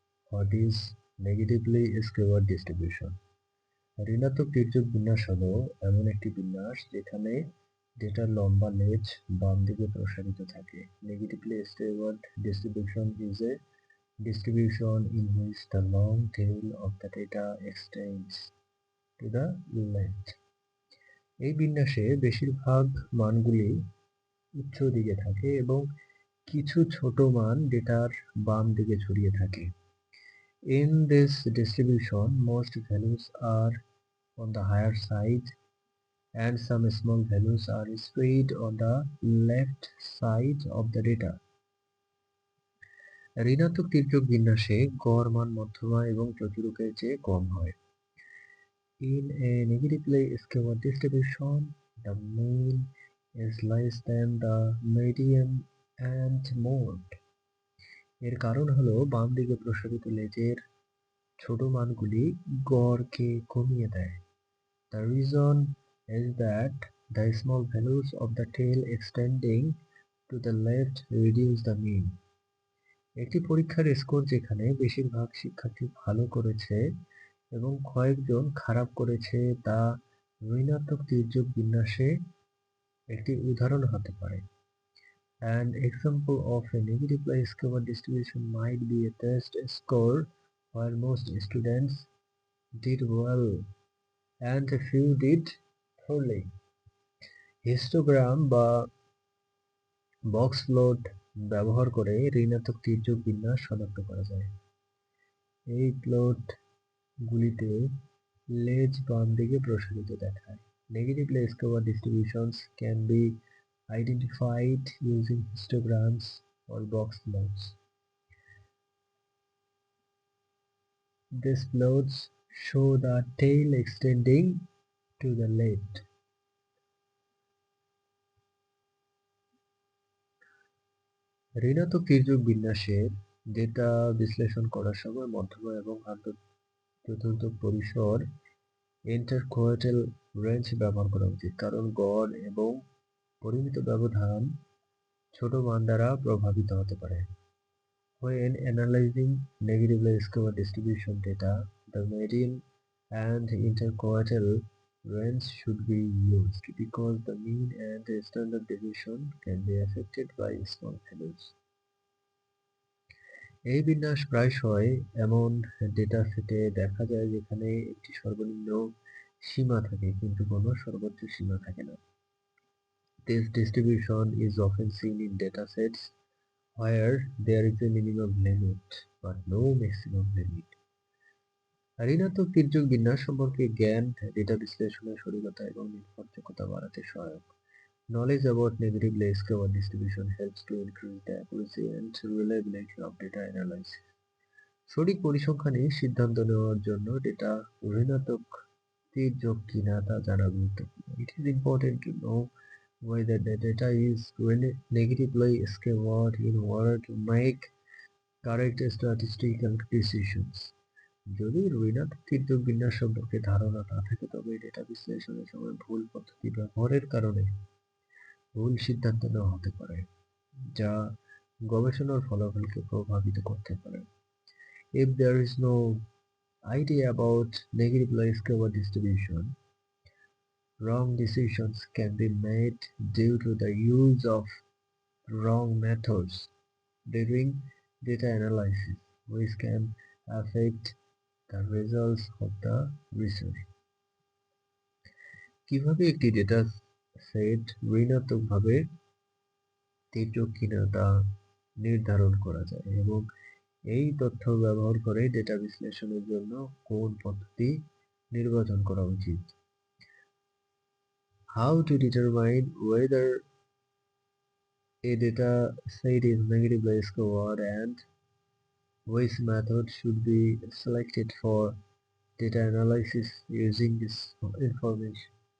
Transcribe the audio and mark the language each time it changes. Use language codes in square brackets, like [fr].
[en] What is negatively skewed distribution? [bn] ঋণাত্মক তির্যক বিন্যাস হলো এমন একটি বিন্যাস যেখানে ডেটার লম্বা লেজ বাম দিকে প্রসারিত থাকে। [en] Negatively skewed distribution is a distribution in which the long tail of the data extends to the left. [bn] এই বিন্যাসে বেশিরভাগ মানগুলি উচ্চ দিকে থাকে এবং কিছু ছোট মান ডেটার বাম দিকে ছড়িয়ে থাকে। [en] In this distribution, most values are on the higher side and some small values are spread on the left side of the data. [bn] ঋণাত্মক তির্যক বিন্যাসে গড় মান মধ্যমা এবং চতুরকের চেয়ে কম হয়। [en] In a negatively skewed distribution, the mean is less than the median and mode. [bn] এর কারণ হলো বাম দিকে প্রসারিত লেজের ছোট মানগুলি গড়কে কমিয়ে দেয়। [en] The reason is that the small values of the tail extending to the left reduce the mean. [bn] একটি পরীক্ষার স্কোর যেখানে বেশিরভাগ শিক্ষার্থী ভালো করেছে এবং কয়েকজন খারাপ করেছে তা ঋণাত্মক তির্যক বিন্যাসে একটি উদাহরণ হতে পারে। [en] An example of a negatively skewed distribution might be a test score where most students did well and a few did poorly. [bn] Histogram বা বক্স প্লট ব্যবহার করে ঋণাত্মক তির্যক বিন্যাস শনাক্ত করা যায়। এই প্লটগুলিতে লেজ বাম দিকে প্রসারিত দেখায়। [en] Negatively skewed distributions can be identified using histograms or box plots. These plots show the tail extending to the left. [bn] ঋণাত্মক তির্যক বিন্যাসের ডেটা বিশ্লেষণ করার সময় মধ্যমা এবং চতুর্থ পরিসর ইন্টারকোয়ার্টাইল রেঞ্জ ব্যবহার করা উচিত, কারণ গড় এবং পরিমিত ব্যবধান ছোট মান দ্বারা প্রভাবিত হতে পারে। [en] When analyzing negatively skewed distribution data, the median and interquartile range should be used because the mean and the standard deviation can be affected by small values. [bn] এই বিন্যাস প্রায়শই এমন ডেটা সেটে দেখা যায় যেখানে একটি সর্বনিম্ন সীমা থাকে কিন্তু কোনো সর্বোচ্চ সীমা থাকে না। [en] This distribution is often seen in datasets where there is a minimum limit but no maximum limit. [bn] ঋণাত্মক তির্যক বিন্যাস সম্পর্কে জ্ঞান ডেটা বিশ্লেষণের সঠিকতা এবং নির্ভরযোগ্যতা বাড়াতে সহায়ক। [en] Knowledge about negatively skewed distribution helps to increase the accuracy and reliability of data analysis. [bn] সঠিক পরিসংখ্যানে সিদ্ধান্ত নেওয়ার জন্য ডেটা ঋণাত্মক তির্যক কিনা তা জানা গুরুত্বপূর্ণ। [en] It is important to know whether the data is negatively skewed in order to make correct statistical decisions. [bn] যদি ঋণাত্মক তির্যক বিন্যাস সম্পর্কে ধারণা না থাকে তবে ডেটা বিশ্লেষণের সময় ভুল পদ্ধতি ব্যবহারের কারণে ভুল সিদ্ধান্ত নেওয়া হতে পারে, যা গবেষণার ফলাফলকে প্রভাবিত করতে পারে। [en] If there is no idea about negatively skewed distribution, wrong decisions can be made due to the use of wrong methods during data analysis, which can affect the results of the research. [bn] কিভাবে একটি data set ঋণাত্মকভাবে তির্যক কিনা তা নির্ধারণ করা যায় এবং এই তথ্য ব্যবহার করে ডেটা বিশ্লেষণের জন্য কোন পদ্ধতি নির্বাচন করা উচিত। [en] How to determine whether a data set is negatively skewed and which method should be selected for data analysis using this information.